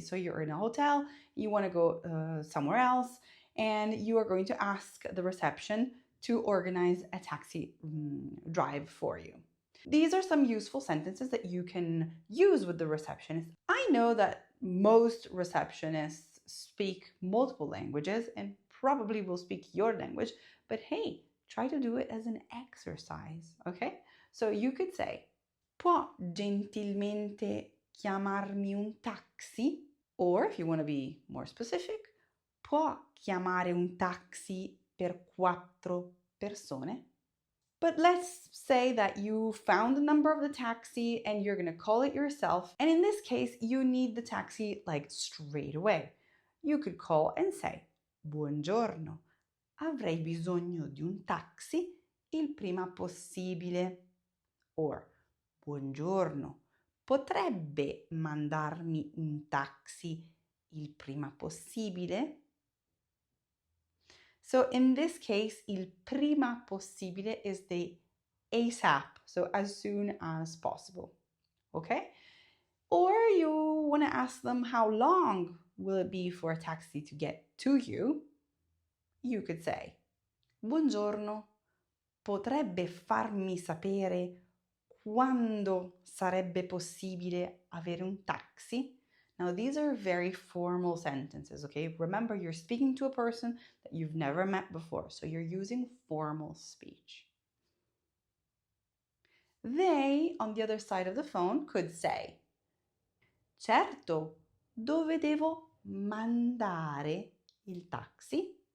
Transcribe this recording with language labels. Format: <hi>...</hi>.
<en>So you're in a hotel, you want to go somewhere else, and you are going to ask the reception to organize a taxi drive for you. These are some useful sentences that you can use with the receptionist. I know that most receptionists speak multiple languages and probably will speak your language, but hey, try to do it as an exercise, okay? So you could say,</en> <it>può gentilmente chiamarmi un taxi?</it> <en>Or if you want to be more specific,</en> <it>può chiamare un taxi per 4 persone?</it> <en>But let's say that you found the number of the taxi and you're going to call it yourself. And in this case, you need the taxi like straight away. You could call and say,</en> <it>buongiorno, avrei bisogno di un taxi il prima possibile.</it> <en>Or,</en> <it>buongiorno, potrebbe mandarmi un taxi il prima possibile?</it> <en>So in this case,</en> <it>il prima possibile</it> <en>is the ASAP, so as soon as possible, okay? Or you want to ask them how long will it be for a taxi to get to you? You could say,</en> <it>buongiorno, potrebbe farmi sapere quando sarebbe possibile avere un taxi?</it> <en>Now, these are very formal sentences, okay? Remember, you're speaking to a person that you've never met before, so you're using formal speech. They, on the other side of the phone, could say,</en> <it>certo, dove devo mandare il taxi?</it>